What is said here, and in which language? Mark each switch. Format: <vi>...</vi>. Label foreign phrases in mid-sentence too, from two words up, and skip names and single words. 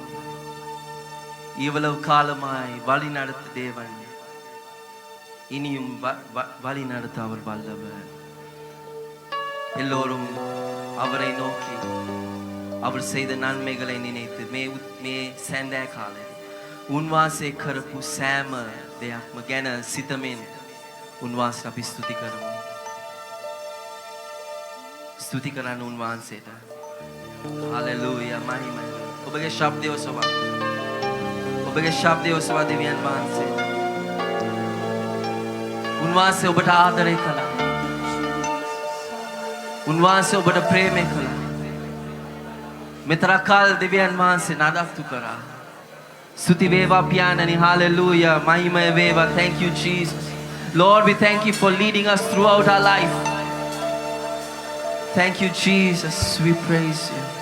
<ta>இவ்வளவு காலமாய் வழி நடத்த தேவன் இனியும் வழி நடத்த அவர் வல்லவர். எல்லோரும் அவரை நோக்கி அவர் செய்த நன்மைகளை நினைத்து மே</ta> <si>සැන්දෑ කාලේ උන්වහන්සේ කරපු සෑම දෙයක්ම ගැන සිතමින් උන්වහන්සේ අපි ස්තුති කරමු. ස්තුති කරන්න උන්වහන්සේට. හලෙලූයා මහිමයි. ඔබගේ ශබ්දය ඔසවා. ඔබගේ ශබ්දය ඔසවා දෙවියන් වහන්සේ. උන්වහන්සේ ඔබට ආදරය කළා. උන්වහන්සේ ඔබට ප්‍රේමය කළා. මෙතරක් කාල දෙවියන් වහන්සේ නඩත්තු කරා. ස්තුති වේවා පියාණනි. hallelujah මහිමය වේවා.</si> <en>Thank you Jesus. Lord, we thank you for leading us throughout our life. Thank you Jesus. We praise you.</en>